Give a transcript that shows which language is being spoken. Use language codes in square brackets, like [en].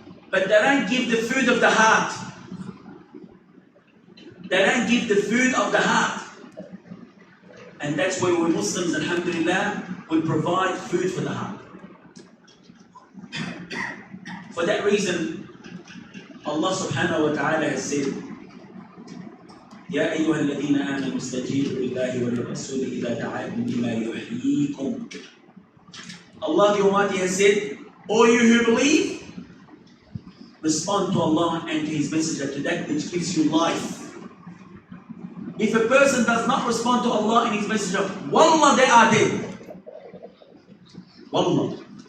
[en] But they don't give the food of the heart. They don't give the food of the heart. And that's why we're Muslims, alhamdulillah, we provide food for the heart. For that reason, Allah subhanahu wa ta'ala has said, [ar] يا أيها الذين آمنوا استجيبوا لله وللرسول إذا دعاكم لما يحييكم. [en] Allah the Almighty has said, all you who believe, respond to Allah and to His Messenger, to that which gives you life. If a person does not respond to Allah and His Messenger, wallah, they are dead. Wallah.